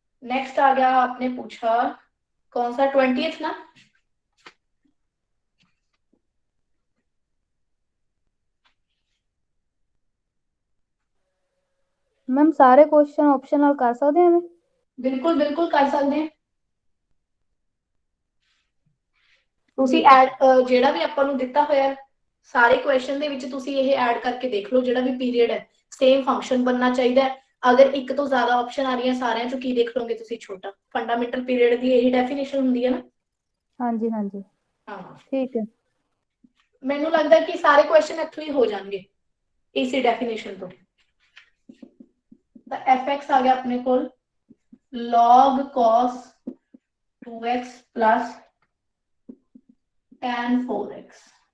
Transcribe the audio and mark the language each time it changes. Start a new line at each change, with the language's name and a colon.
Hindi: Next आ गया, आपने पूछा कौन सा, 20th ना। मैम सारे क्वेश्चन ऑप्शनल कर सकते हैं? बिल्कुल बिल्कुल कर सकते हैं।
Punjabi: ਤੁਸੀਂ ਐਡ ਜਿਹੜਾ ਵੀ ਆਪਾਂ ਨੂੰ ਦਿੱਤਾ ਹੋਇਆ ਸਾਰੇ ਕੁਐਸਚਨ ਦੇ ਵਿੱਚ ਤੁਸੀਂ ਇਹ ਐਡ ਕਰਕੇ ਦੇਖ ਲਓ, ਜਿਹੜਾ ਵੀ ਪੀਰੀਅਡ ਹੈ ਸੇਮ ਫੰਕਸ਼ਨ ਬਣਨਾ ਚਾਹੀਦਾ ਹੈ। ਅਗਰ ਇੱਕ ਤੋਂ ਜ਼ਿਆਦਾ ਆਪਸ਼ਨ ਆ ਰਹੀਆਂ ਸਾਰਿਆਂ ਚੋਂ ਕੀ ਦੇਖ ਲਓਗੇ ਤੁਸੀਂ, ਛੋਟਾ। ਫੰਡਾਮੈਂਟਲ ਪੀਰੀਅਡ ਦੀ ਇਹੀ ਡੈਫੀਨੇਸ਼ਨ ਹੁੰਦੀ ਹੈ ਨਾ।
Hindi: हाँ जी हाँ जी। हाँ, ठीक है।
Punjabi: ਮੈਨੂੰ ਲੱਗਦਾ ਕਿ ਸਾਰੇ ਕੁਐਸਚਨ ਇੱਥੋਂ ਹੀ ਹੋ ਜਾਣਗੇ ਇਸੇ ਡੈਫੀਨੇਸ਼ਨ ਤੋਂ। ਤਾਂ fx ਆ ਗਿਆ ਆਪਣੇ ਕੋਲ log cos 2x plus tan 4x।